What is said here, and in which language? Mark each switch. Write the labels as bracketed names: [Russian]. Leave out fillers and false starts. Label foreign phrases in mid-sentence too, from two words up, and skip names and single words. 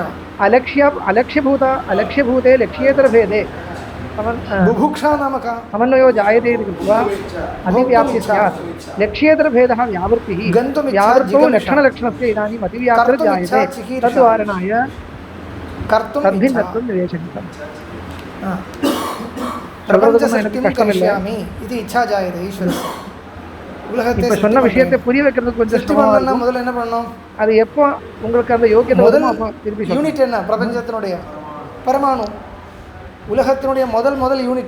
[Sanskrit] अलक्ष्यभूते लक्ष्येतरभेदे बुभुक्षा नाम का समन्वयो जायते इति कृत्वा अतिव्याप्तिः स्यात्. लक्ष्येतरभेदः व्यावृत्तिः. व्यावृत्तौ लक्षणलक्षणस्य इदानीम् अतिव्याप्तिर्जायते. तद्वारणाय तद्भिन्नत्वं निवेशनीयम्. [Tamil] இது [Sanskrit] इच्छा जायते [Tamil] ஈஸ்வரன். இப்போ சொன்ன விஷயத்தை புரிய வைக்கிறதுக்கு கொஞ்சம் சிரமமா முதல்ல என்ன பண்ணணும்? அது எப்போ உங்களுக்கு அந்த யோகியதை முதல் வருமோ அப்போ திருப்பி யூனிட் என்ன? பிரபஞ்சத்தினுடைய பரமாணு உலகத்தினுடைய முதல் யூனிட்.